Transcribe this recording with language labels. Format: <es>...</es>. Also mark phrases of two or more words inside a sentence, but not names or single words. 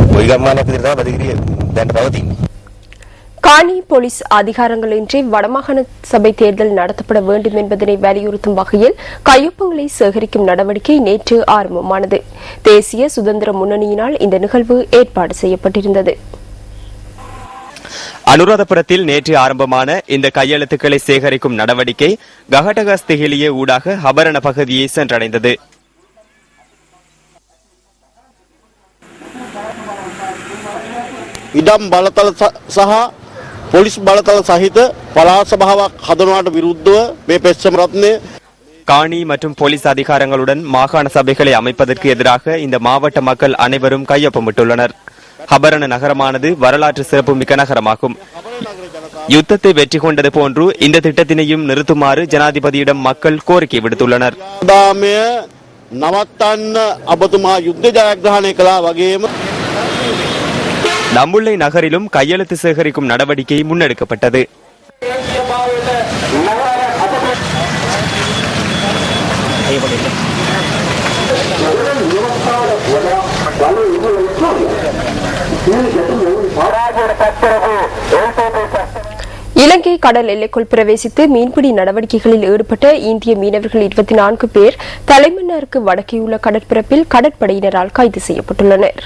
<ta>காணி போலீஸ் அதிகாரங்களின்றி வடமாகாண சபை தேர்தல் நடத்தப்பட வேண்டும் என்பதனை வலியுறுத்தும் வகையில் கையொப்பங்களை சேகரிக்கும் நடவடிக்கை நேற்று ஆரம்பமானது. தேசிய சுதந்திர முன்னணியினால் இந்த நிகழ்வு ஏற்பாடு செய்யப்பட்டிருந்தது. அனுராதபுரத்தில் நேற்று ஆரம்பமான இந்த கையெழுத்துக்களை சேகரிக்கும் நடவடிக்கை கஹடகஸ்திகிலிய ஊடாக ஹபரண பகுதியை சென்றடைந்தது.</ta> <si>ඉඩම් බලතල සහ පොලිස් බලතල සහිත පළාත් සභාවක් හදනවාට විරුද්ධව මේ පෙත්සම රත්නය</si> <ta>காணி மற்றும் போலீஸ் அதிகாரங்களுடன் மாகாண சபைகளை அமைப்பதற்கு எதிராக இந்த மாவட்ட மக்கள் அனைவரும் கையொப்பமிட்டுள்ளனர். ஹபரண நகரமானது வரலாற்று சிறப்புமிக்க நகரமாகும். யுத்தத்தை வெற்றி கொண்டது போன்று இந்த திட்டத்தினையும் நிறுத்துமாறு ஜனாதிபதியிடம் மக்கள் கோரிக்கை விடுத்துள்ளனர்.</ta> <si>නවත්තන්න ඔබතුමා යුද්ධ ජයග්‍රහණය කළා වගේම</si> <ta>தம்புள்ளை நகரிலும் கையெழுத்து சேகரிக்கும் நடவடிக்கை முன்னெடுக்கப்பட்டது. இலங்கை கடல் எல்லைக்குள் பிரவேசித்து மீன்பிடி நடவடிக்கைகளில் ஈடுபட்ட இந்திய மீனவர்கள் 24 பேர் தலைமன்னாருக்கு வடக்கேயுள்ள கடற்பரப்பில் கடற்படையினரால் கைது செய்யப்பட்டுள்ளனர்.</ta>